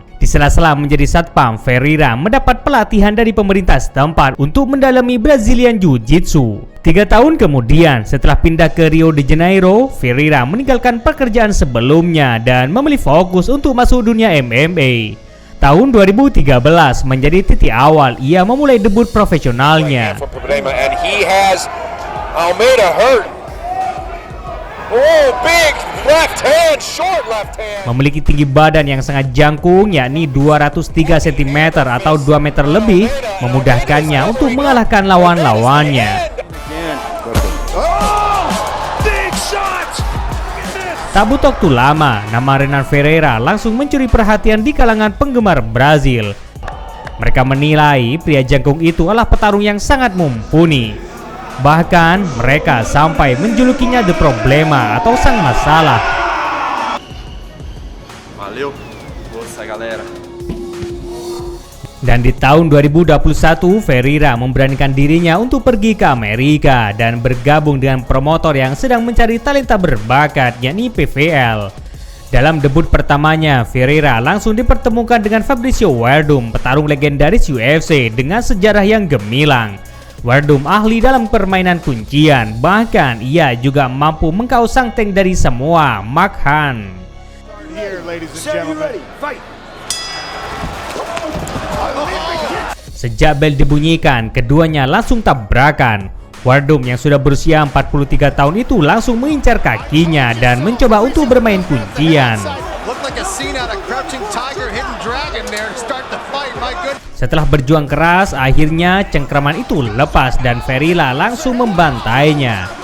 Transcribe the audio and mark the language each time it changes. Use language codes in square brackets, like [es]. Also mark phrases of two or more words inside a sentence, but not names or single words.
[id] Di sela-sela menjadi satpam, Ferreira mendapat pelatihan dari pemerintah setempat untuk mendalami Brazilian Jiu-Jitsu. 3 tahun kemudian, setelah pindah ke Rio de Janeiro, Ferreira meninggalkan pekerjaan sebelumnya dan memilih fokus untuk masuk dunia MMA. Tahun 2013 menjadi titik awal ia memulai debut profesionalnya. [en] And he has Almeida hurt. Oh, big left hand, short left hand. [id] Memiliki tinggi badan yang sangat jangkung yakni 203 cm atau 2 meter lebih, memudahkannya untuk mengalahkan lawan-lawannya. Tak butuh waktu lama, nama Renan Ferreira langsung mencuri perhatian di kalangan penggemar Brazil. Mereka menilai pria jangkung itu adalah petarung yang sangat mumpuni. Bahkan mereka sampai menjulukinya The Problema atau sang masalah. [pt] Valeu, força galera. [id] Dan di tahun 2021, Ferreira memberanikan dirinya untuk pergi ke Amerika dan bergabung dengan promotor yang sedang mencari talenta berbakat, yakni PVL. Dalam debut pertamanya, Ferreira langsung dipertemukan dengan Fabricio Werdum, petarung legendaris UFC dengan sejarah yang gemilang. Werdum ahli dalam permainan kuncian, bahkan ia juga mampu mengKO sang tank dari semua, Mark Hunt. [en] Here, ladies and gentlemen. Fight. [id] Sejak bel dibunyikan, keduanya langsung tabrakan. Werdum yang sudah berusia 43 tahun itu langsung mengincar kakinya dan mencoba untuk bermain kuncian. Setelah berjuang keras, akhirnya cengkraman itu lepas dan Ferreira langsung membantainya.